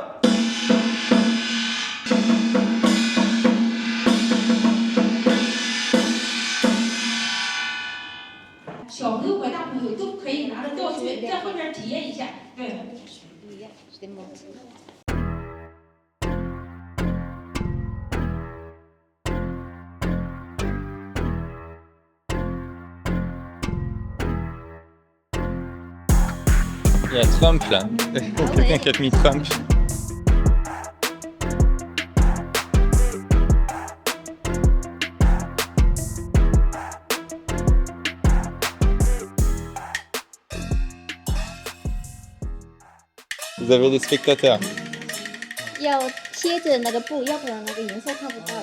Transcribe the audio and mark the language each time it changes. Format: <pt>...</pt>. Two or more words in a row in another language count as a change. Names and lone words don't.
<zh>小朋友和大朋友都可以拿着教学在后边体验一下。对。</zh> <fr>Il y a Trump là. Quelqu'un qui a mis Trump. Vous avez des spectateurs.</fr> <zh>要贴着那个布，要不然那个颜色看不到。</zh>